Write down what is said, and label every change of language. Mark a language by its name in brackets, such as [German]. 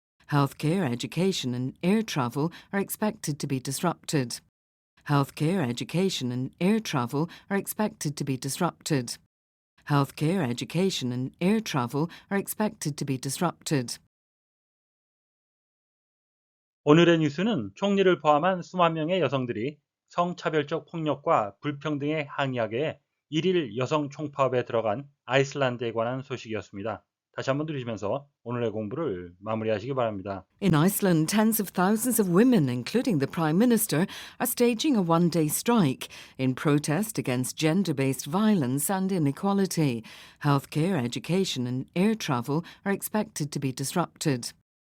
[English] Healthcare, education and air travel are expected to be disrupted. Healthcare, education and air travel are expected to be disrupted. Healthcare, education and air travel are expected to be disrupted. [Korean] 오늘의 뉴스는 총리를 포함한 수만 명의 여성들이 성차별적 폭력과 불평등에 항의하기에 1일 여성 총파업에 들어간 아이슬란드에 관한 소식이었습니다. 다시 한번 들으시면서 오늘의 공부를 마무리하시기 바랍니다. [English] In Iceland, tens of thousands of women, including the Prime Minister, are staging a one-day strike in protest against gender-based violence and inequality. Healthcare, education and air travel are expected to be disrupted.